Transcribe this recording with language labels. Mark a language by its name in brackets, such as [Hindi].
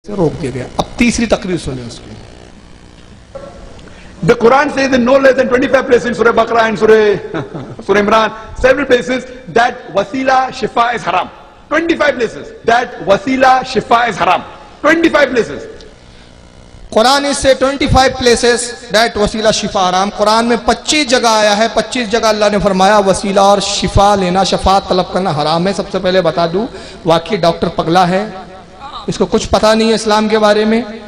[Urdu] سے روک دیا گیا. اب تیسری تقریر سنیں اس کی. [English] The Quran says in no less than 25 places in Surah Baqarah and Surah Imran, several places, that wasila shifa is haram. 25 places. That wasila shifa is haram. 25 places. [Urdu] قرآن سے 25 [English] places that [Urdu] وسیلہ شفا حرام. قرآن میں 25 جگہ آیا ہے, 25 جگہ اللہ نے فرمایا وسیلہ اور شفا لینا, شفاعت طلب کرنا حرام ہے. سب سے پہلے بتا دوں, واقعی ڈاکٹر پگلا ہے, اس کو کچھ پتہ نہیں ہے اسلام کے بارے میں.